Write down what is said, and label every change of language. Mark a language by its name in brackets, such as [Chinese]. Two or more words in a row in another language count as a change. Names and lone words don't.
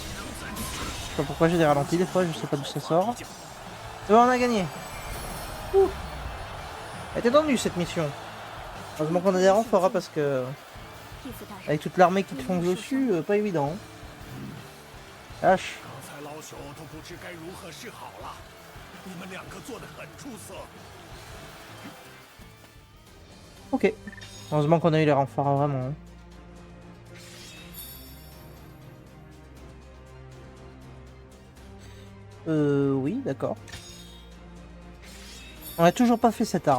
[French] Je sais pas pourquoi j'ai des ralentis des fois, je sais pas d'où ça sort. Et bon, on a gagné. Ouh. Elle était tendue cette mission. Heureusement qu'on a des renforts parce que avec toute l'armée qui te fonce dessus, pas évident. Lâche. [Chinese] 刚才老朽都不知该如何是好了。你们两个做得很出色。 [French] Ok. Heureusement qu'on a eu les renforts, vraiment. Oui, d'accord. On a toujours pas fait cette arme.